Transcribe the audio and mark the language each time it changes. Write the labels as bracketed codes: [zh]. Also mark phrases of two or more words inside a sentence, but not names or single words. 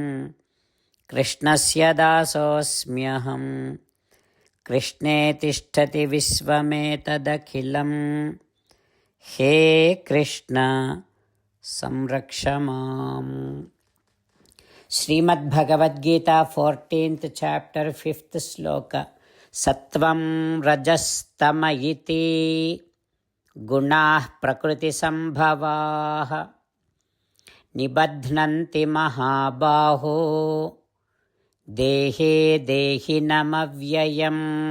[sa] कृष्णस्य दासोऽस्म्यहम्. कृष्णे तिष्ठति विश्वमेतदखिलम्. हे कृष्ण संरक्ष माम्. [en] Srimad Bhagavad Gita 14th chapter 5th sloka. [sa] सत्त्वं रजस्तम इति गुणाः प्रकृतिसम्भवाः निबध्नन्ति महाबाहो देहे देहिनमव्ययम्.